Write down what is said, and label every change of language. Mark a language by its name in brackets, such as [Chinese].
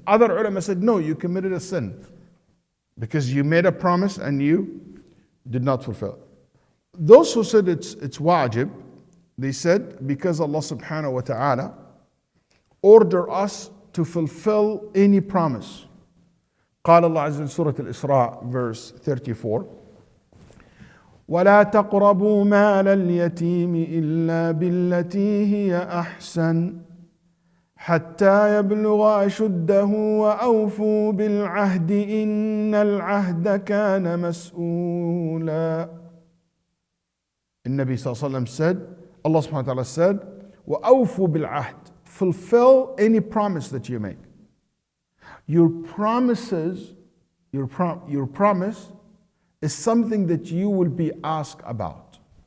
[English] Other ulama said, no, you committed a sin because you made a promise and you did not fulfill it. Those who said it's wajib, they said because Allah subhanahu wa ta'ala order us to fulfill any promise. [Arabic] قال الله عز وجل سورة الإسراء [English] verse 34 [Arabic] ولا تقربوا مال اليتيم إلا بالتي هي أحسن حتى يبلغ أشده وأوفوا بالعهد إن العهد كان مسؤولا. النبي صلى الله عليه وسلم [English] said, Allah subhanahu wa ta'ala said, [Arabic] وأوفوا بالعهد, [English] fulfill any promise that you make. Your promises, your promise is something that you will be asked about.